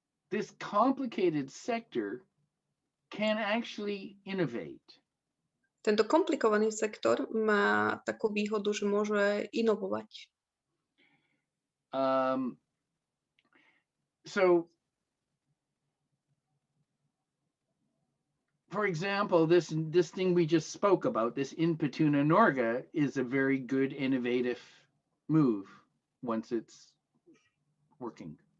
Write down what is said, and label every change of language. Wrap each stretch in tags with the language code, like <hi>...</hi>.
<en>This complicated sector can actually innovate.</en> <sk>Tento komplikovaný sektor má takú výhodu, že môže inovovať.</sk> <en>So, for example, this thing we just spoke about, this Inpetuna Norge, is a very good innovative move once it's working.</en>